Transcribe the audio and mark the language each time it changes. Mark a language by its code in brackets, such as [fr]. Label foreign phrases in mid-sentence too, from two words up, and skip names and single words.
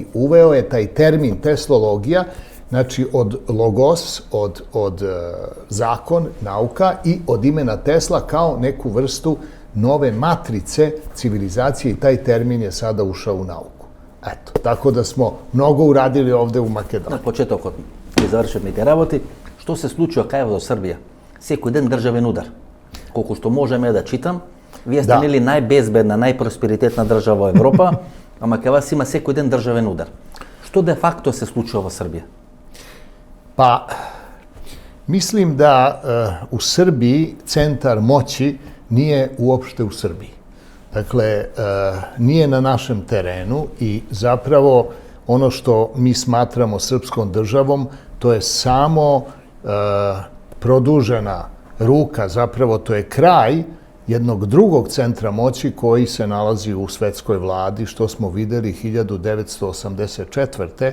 [sr] Uveo je taj termin teslologija, znači od logos, od zakon, nauka i od imena Tesla kao neku vrstu nove matrice civilizacije i taj termin je sada ušao u nauku. Eto, tako da smo mnogo uradili ovde u Makedoniji. [mk] На почетокот ги завршивме работи, што се случува кај во Србија? Секој ден државен удар. Колку што можеме да читам, вие сте нели најбезбедна, најпросперитетна држава во Европа, ама кај вас има секој ден државен удар. Што де факто се случува во Србија? [sr] Pa, mislim da u Srbiji centar moći nije uopšte u Srbiji. Dakle, nije na našem terenu i zapravo ono što mi smatramo srpskom državom, to je samo produžena ruka, zapravo to je kraj jednog drugog centra moći koji se nalazi u svetskoj vladi, što smo videli 1984.